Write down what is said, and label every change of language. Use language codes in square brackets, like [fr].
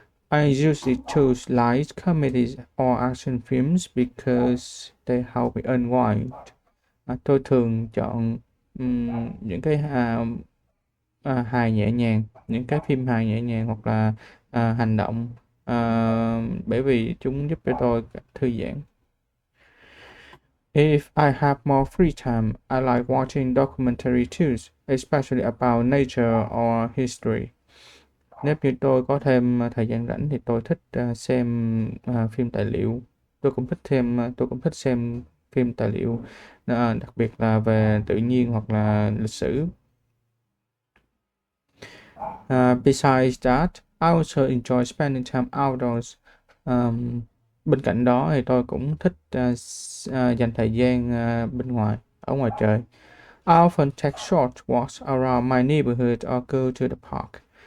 [en] I usually choose light comedies or action films because they help me unwind. [vi] Tôi thường chọn những cái hài nhẹ nhàng, những cái phim hài nhẹ nhàng hoặc là hành động bởi vì chúng giúp cho tôi thư giãn. [en] If I have more free time, I like watching documentary too, especially about nature or history. [vi] Nếu như tôi có thêm thời gian rảnh thì tôi thích xem phim tài liệu. Tôi cũng thích xem phim tài liệu, đặc biệt là về tự nhiên hoặc là lịch sử. [en] Besides that, I also enjoy spending time outdoors. [vi] Bên cạnh đó thì tôi cũng thích dành thời gian ở ngoài trời. [en] I often take short walks around my neighborhood or go to the park.